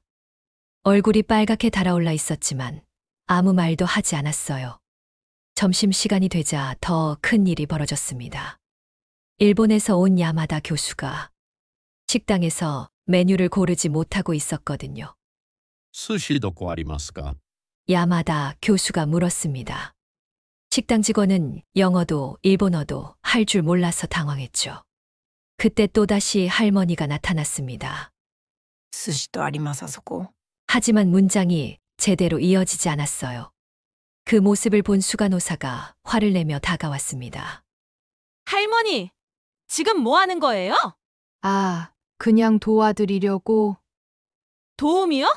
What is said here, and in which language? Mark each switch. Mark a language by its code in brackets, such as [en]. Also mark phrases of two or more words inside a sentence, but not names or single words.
[ko] 얼굴이 빨갛게 달아올라 있었지만 아무 말도 하지 않았어요. 점심시간이 되자 더 큰 일이 벌어졌습니다. 일본에서 온 야마다 교수가 식당에서 메뉴를 고르지 못하고 있었거든요. [ja] 寿司どこありますか? [ko] 야마다 교수가 물었습니다. 식당 직원은 영어도 일본어도 할 줄 몰라서 당황했죠. 그때 또다시 할머니가 나타났습니다. [ja] 寿司とありますあそこ. [ko] 하지만 문장이 제대로 이어지지 않았어요. 그 모습을 본 수간호사가 화를 내며 다가왔습니다. 할머니, 지금 뭐 하는 거예요? 아, 그냥 도와드리려고. 도움이요?